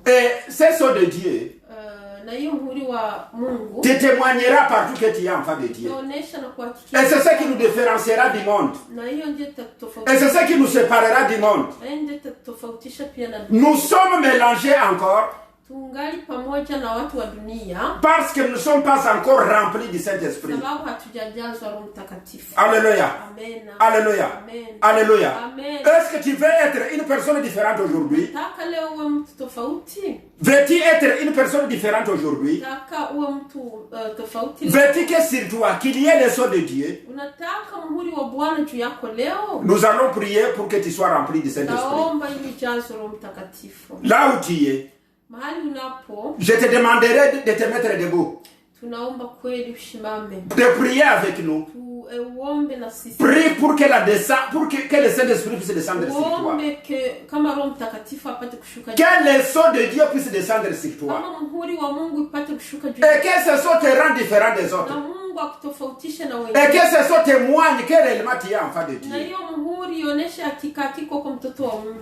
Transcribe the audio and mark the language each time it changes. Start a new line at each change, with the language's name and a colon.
French: Et ce sceau de Dieu
Swahili: Na hiyo muhuri wa Mungu
French: te témoignera partout que tu es enfant de Dieu.
Swahili: inaonyesha na kuhakikisha.
French: Et c'est ce qui nous différenciera du monde.
Swahili: Na hiyo ndio
French: Et
Swahili: itatofautisha.
French: c'est ce qui nous séparera du monde.
Swahili: Na hiyo ndio itatofautisha pia na
French: Nous sommes mélangés encore
Swahili: tungali pamoja na watu wa dunia
French: parce que nous ne sommes pas encore remplis du Saint-Esprit.
Swahili: sababu hatujajazwa Roho Mtakatifu. Alléluia. Amen. Alléluia. Amen. Alléluia. Amen.
French: Est-ce que tu veux être une personne différente aujourd'hui?
Swahili: Taka leo uwe mtu tofauti.
French: Veux-tu être une personne différente aujourd'hui?
Swahili: Taka uwe mtu tofauti.
French: Veux-tu que sur toi, qu'il y ait le sceau de Dieu?
Swahili: Unataka muhuri wa Bwana juu yako leo?
French: Nous allons prier pour que tu sois rempli du Saint-Esprit.
Swahili: Naomba ili ujazwe Roho Mtakatifu.
French: Là où tu es,
Swahili: Mahali unapo,
French: je te demanderai de te mettre debout,
Swahili: tunaomba kweli ushimame.
French: de prier avec nous.
Swahili: Uombe na sisi.
French: Prie pour que que le Saint-Esprit puisse descendre sur toi.
Swahili: Uombe kama Roho Mtakatifu apate kushuka juu.
French: Que le sceau de Dieu puisse descendre sur toi.
Swahili: Kama muhuri wa Mungu ipate kushuka juu.
French: Et que ce sceau te rende différent des autres.
Swahili: Na Mungu akutofautishe na
French: Et
Swahili: wengine.
French: que ce sceau témoigne que réellement tu es enfant de
Swahili: Na
French: Dieu.
Swahili: hiyo muhuri ionyeshe hakika kiko kwa mtoto wa Mungu.